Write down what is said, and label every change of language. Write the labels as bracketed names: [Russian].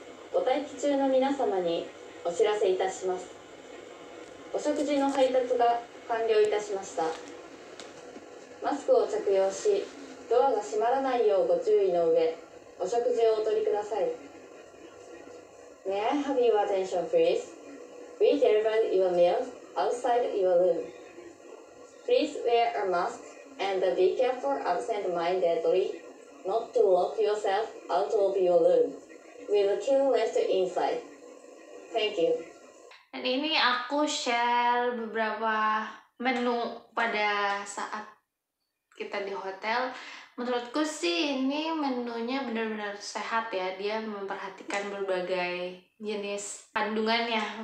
[Japanese] ご待機中の皆様にお知らせいたします。お食事の配達が完了いたしました。マスクを着用し、ドアが閉まらないようご注意の上、お食事をお取りください。 [English] May I have your attention, please? We delivered your meals outside your room. Please wear a mask and be careful absent-mindedly not to lock yourself out of your room. We will kill rest inside. Thank you. [Indonesian] Dan ini aku share beberapa menu pada saat kita di hotel. Menurutku sih ini menunya benar-benar sehat ya. Dia memperhatikan berbagai jenis kandungannya.